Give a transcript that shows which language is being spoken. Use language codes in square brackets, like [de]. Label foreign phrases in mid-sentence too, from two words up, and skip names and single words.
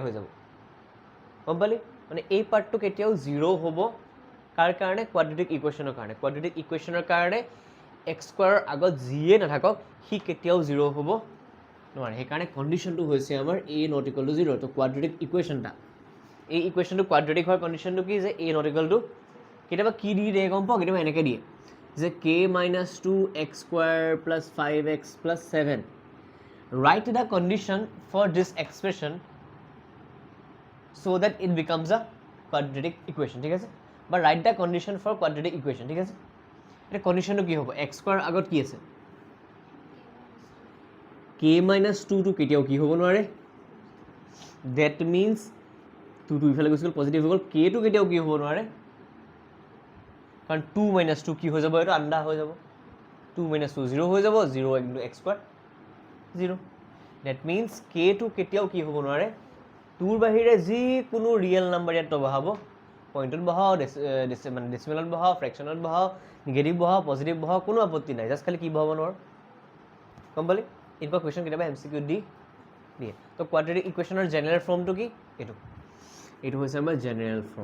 [as] হৈ যাব গম পালি মানে এই পাৰ্টটো কেতিয়াও 0 হ'ব কাৰ কাৰণে [en] quadratic equation [as] কাৰণে x² আগত যিয়ে নাথাকক হি কেতিয়াও 0 হ'ব নোৱাৰে সেইকাৰণে কন্ডিশনটো হৈছে আমাৰ a ≠ 0 তো [en] quadratic equation [as] এই [en] equation quadratic [as] হোৱাৰ কন্ডিশনটো কি যে a ≠ কেতিয়াবা কি দি দিয়ে গম পাও কেতিয়াবা এনেকৈ দিয়ে যে k - 2x² + 5x + 7 [en] write the condition for this expression so that it becomes a quadratic equation [as] ঠিক আছে বা [en] write the condition for quadratic equation [as] ঠিক আছে এটা কন্ডিশনটো কি হ'ব x² আগত কি আছে k - 2 টো কেতিয়াও কি হ'ব নোৱাৰে [en] that means [as] 2 টো ইফালে গৈছিল পজিটিভ হৈ গ'ল k টো কেতিয়াও কি হ'ব নোৱাৰে কাৰণ 2 - 2 কি হৈ যাব এটা আন্ডা হৈ যাব 2 - 2 0 হৈ যাব 0 * x² 0 [en] that means [as] k টো কেতিয়াও কি হ'ব নোৱাৰে 2 ৰ বাহিৰে যি কোনো [en] real number [as] ইয়াত বহাব পইণ্টত বহাও মানে ডেসিমেলত বহাও ফ্ৰেকশনত বহাও নিগেটিভ বহাও পজিটিভ বহাও কোনো আপত্তি নাই জাস্ট খালি কি বহাব নোৱাৰো গম পালি ইনপা কোৱেশ্চন কেতিয়াবা এমসিকিউ দিয়ে তো [en] quadratic equation general form [as] কি এইটো হৈছে আমাৰ জেনেৰেল